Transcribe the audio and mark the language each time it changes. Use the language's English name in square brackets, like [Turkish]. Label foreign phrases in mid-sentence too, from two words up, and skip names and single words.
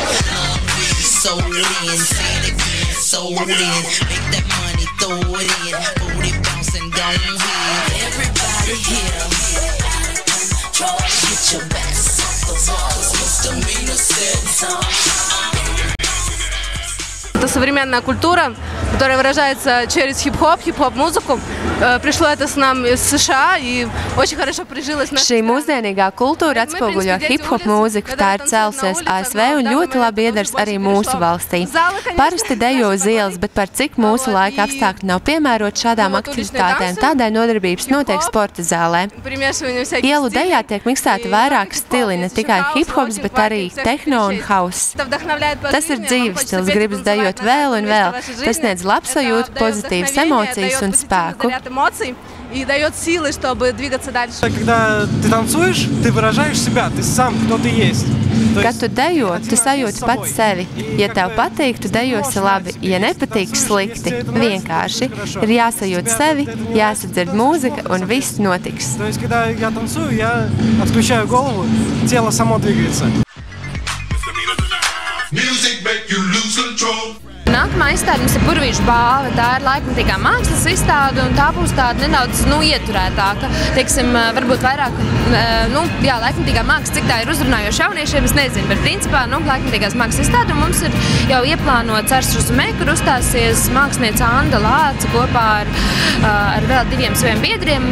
[English] Long weed, sold in, say it again, sold in. Make that money, throw it in, booty bouncing, don't hit. Everybody here, get your backs off the walls, misdemeanor said. [Russian] Это современная культура, которая выражается через хип-хоп, хип-хоп-музыку. Пришло это с нам из США и очень хорошо прижилось. [Latvian] Šī mūsdienīgā kultūra atspoguļo hip-hop mūziku, tā ir cēlusies ASV un ļoti labi iedars arī mūsu valstī. Parasti dejo uz ielas, bet par cik mūsu laika apstākļi nav piemēroti šādām aktivitātēm, tādēļ nodarbības notiek sporta zālē. Ielu dejā tiek miksēti vairāki stili, ne tikai hip-hops, bet arī tehno un house. Tas ir dzīves stils, gribas dejot vēl un vēl. Tas sniedz labsajūtu, pozitīvas emocijas un spēku. [Russian] И дает силы, чтобы двигаться дальше. Когда ты танцуешь, ты выражаешь себя, ты сам, кто ты есть. [Latvian] Kad tu dejo, tu sajūti pats sevi. Ja tev patīk, tu dejosi labi. Ja nepatīk, slikti. Vienkārši. Ir jāsajūt sevi, jāsadzird mūzika un viss notiks. [Russian] То есть, когда я танцую, я отключаю голову, тело само двигается. [English] Music make you lose control. [Latvian] Nākamā izstāde mums ir Burvīšu balva. Tā ir laikmatīgā mākslas izstāde, un tā būs tāda nedaudz ieturētāka. Teiksim, varbūt vairāk, laikmatīgā māksla, cik tā ir uzrunājoša jauniešiem, es nezinu, bet principā, laikmatīgās mākslas izstāde, un mums ir jau ieplānots Ars Rezumē, kur uzstāsies māksliniece Anda Lāce kopā ar vēl diviem saviem biedriem.